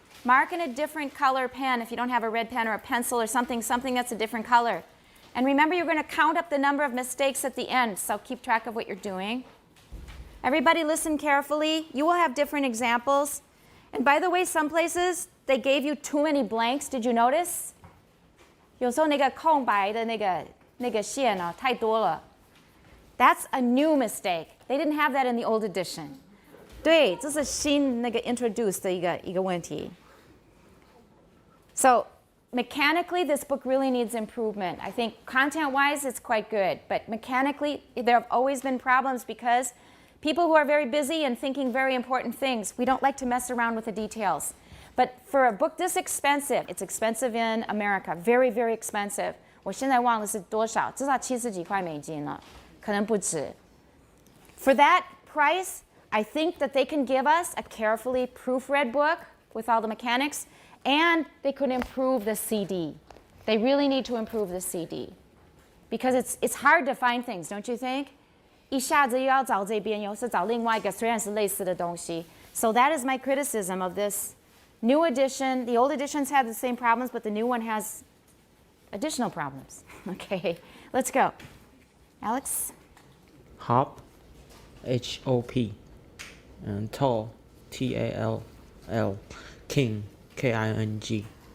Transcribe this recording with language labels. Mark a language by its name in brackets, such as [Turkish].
[English] Mark in a different color pen if you don't have a red pen or a pencil or something that's a different color. And remember, you're going to count up the number of mistakes at the end, so keep track of what you're doing. Everybody listen carefully. You will have different examples. And by the way, some places, they gave you too many blanks. Did you notice? [Chinese] 有时候那个空白的那个线啊，太多了。 [English] That's a new mistake. They didn't have that in the old edition. [Chinese] 对，这是新那个 introduced 的一个问题。 [English] So mechanically, this book really needs improvement. I think content-wise, it's quite good. But mechanically, there have always been problems because people who are very busy and thinking very important things, we don't like to mess around with the details. But for a book this expensive, it's expensive in America, very, very expensive. [Chinese] 我现在忘了是多少，至少70几块美金了，可能不止。 [English] For that price, I think that they can give us a carefully proofread book with all the mechanics, and they could improve the CD. They really need to improve the CD. Because it's hard to find things, don't you think? [Chinese] 一下子又要找这边，又是找另外一个，虽然是类似的东西。 [English] So that is my criticism of this new edition. The old editions had the same problems, but the new one has additional problems. Okay, let's go. Alex? Hop, H-O-P, and tall, T-A-L-L, king, K-I-N-G.